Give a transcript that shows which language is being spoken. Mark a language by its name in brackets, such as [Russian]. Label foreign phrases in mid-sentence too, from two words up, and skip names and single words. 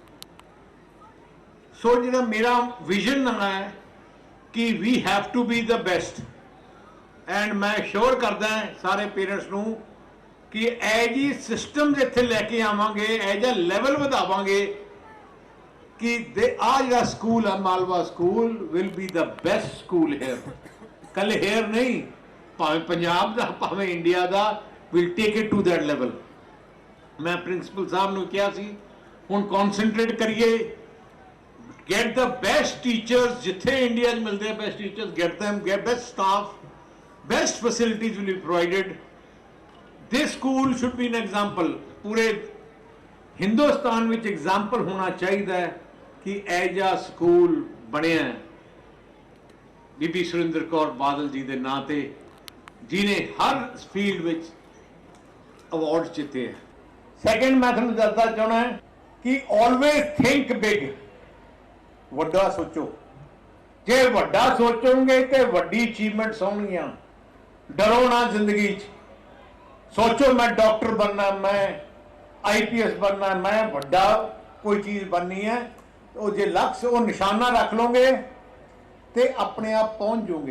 [Punjabi] ਸੋ ਜਿਹੜਾ ਮੇਰਾ ਵਿਜ਼ਨ ਹੈ ਕਿ [English] we have to be the best, and [Punjabi] ਮੈਂ ਸ਼ੋਰ ਕਰਦਾ ਸਾਰੇ ਪੇਰੈਂਟਸ ਨੂੰ ਕਿ ਇਹ ਜੀ ਸਿਸਟਮ ਜਿੱਥੇ ਲੈ ਕੇ ਆਵਾਂਗੇ, ਇਹ ਜਿਹਾ ਲੈਵਲ ਵਧਾਵਾਂਗੇ ਕਿ ਆ ਜਿਹੜਾ ਸਕੂਲ ਹੈ ਮਾਲਵਾ ਸਕੂਲ [English] will be the best school here. [Punjabi] ਕੱਲ ਹੇਅਰ ਨਹੀਂ, ਭਾਵੇਂ ਪੰਜਾਬ ਦਾ ਭਾਵੇਂ ਇੰਡੀਆ ਦਾ, [English] will take it to that level. [Punjabi] ਮੈਂ ਪ੍ਰਿੰਸੀਪਲ ਸਾਹਿਬ ਨੂੰ ਕਿਹਾ ਸੀ ਹੁਣ ਕਨਸੈਂਟਰੇਟ ਕਰੀਏ, [English] get the best teachers [Punjabi] ਜਿੱਥੇ ਇੰਡੀਆ 'ਚ ਮਿਲਦੇ ਆ [English] best teachers, get them, get best staff, best facilities will be provided. This school should be an example, [Punjabi] ਪੂਰੇ ਹਿੰਦੁਸਤਾਨ ਵਿੱਚ ਐਗਜ਼ਾਮਪਲ ਹੋਣਾ ਚਾਹੀਦਾ ਹੈ ਕਿ ਇਹ ਜਿਹਾ ਸਕੂਲ ਬਣਿਆ ਬੀਬੀ ਸੁਰਿੰਦਰ ਕੌਰ ਬਾਦਲ ਜੀ ਦੇ ਨਾਂ ਤੇ, ਜਿਨੇ ਹਰ ਫੀਲਡ ਵਿੱਚ ਅਵਾਰਡ ਜਿੱਤੇ ਹੈ। ਸੈਕੰਡ ਮੈਂ ਤੁਹਾਨੂੰ ਦੱਸਣਾ ਚਾਹਣਾ ਕਿ [English] always think big, [Punjabi] ਵੱਡਾ ਸੋਚੋ। ਜੇ ਵੱਡਾ ਸੋਚੋਗੇ ਤੇ ਵੱਡੀ ਅਚੀਵਮੈਂਟਸ ਹੋਣਗੀਆਂ। ਡਰੋ ਨਾ ਜ਼ਿੰਦਗੀ 'ਚ, ਸੋਚੋ ਮੈਂ ਡਾਕਟਰ ਬਣਨਾ, ਮੈਂ IPS ਬਣਨਾ, ਮੈਂ ਵੱਡਾ ਕੋਈ ਚੀਜ਼ ਬਣਨੀ ਹੈ। ਉਹ ਜੇ ਲਕਸ਼ ਉਹ ਨਿਸ਼ਾਨਾ ਰੱਖ ਲਓਗੇ ਤੇ ਆਪਣੇ ਆਪ ਪਹੁੰਚ ਜਾਓਗੇ।